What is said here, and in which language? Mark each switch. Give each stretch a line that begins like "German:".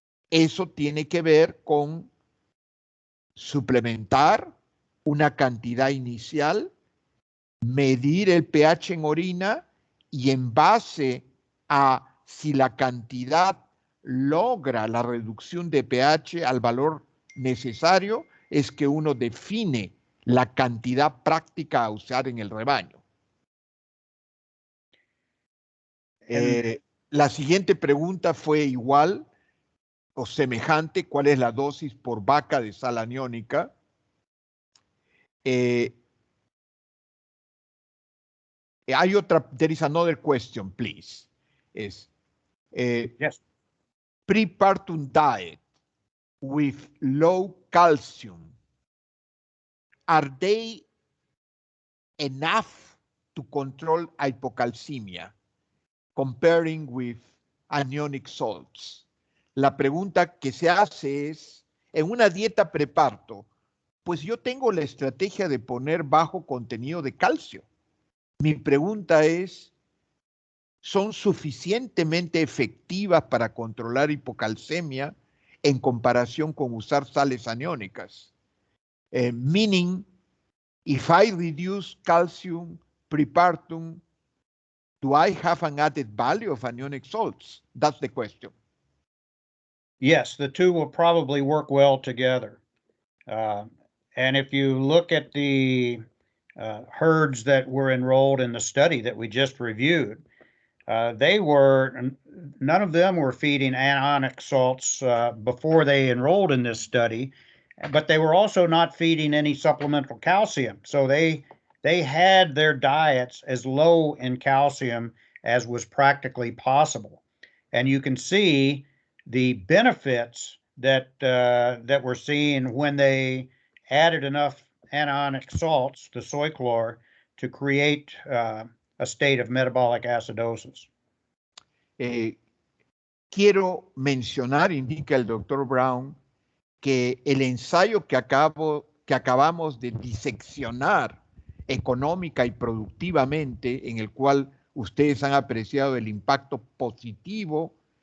Spanish: Eso tiene que ver con suplementar una cantidad inicial, medir el pH en orina y en base a si la cantidad logra la reducción de pH al valor necesario, es que uno define la cantidad práctica a usar en el rebaño. La siguiente pregunta fue igual o semejante: ¿cuál es la dosis por vaca de sal aniónica? Hay otra,
English: there is another question, please. Yes. Prepartum diet with low calcium, are they enough to control hypocalcemia? Comparing with anionic salts.
Spanish: La pregunta que se hace es, en una dieta preparto, pues yo tengo la estrategia de poner bajo contenido de calcio. Mi pregunta es, ¿son suficientemente efectivas para controlar hipocalcemia en comparación con usar sales aniónicas?
English: Meaning, If I reduce calcium prepartum, do I have an added value of anionic salts? That's the question. Yes, the two will probably work well together. And if you look at the herds that were enrolled in the study that we just reviewed, none of them were feeding anionic salts before they enrolled in this study, but they were also not feeding any supplemental calcium. So they had their diets as low in calcium as was practically possible. And you can see the benefits that we're seeing when they added enough anionic salts, the soy chlor, to create a state of metabolic acidosis.
Spanish: Quiero mencionar, indica el doctor Brown, que el ensayo que acabamos de diseccionar económica y productivamente, en el cual ustedes han apreciado el impacto positivo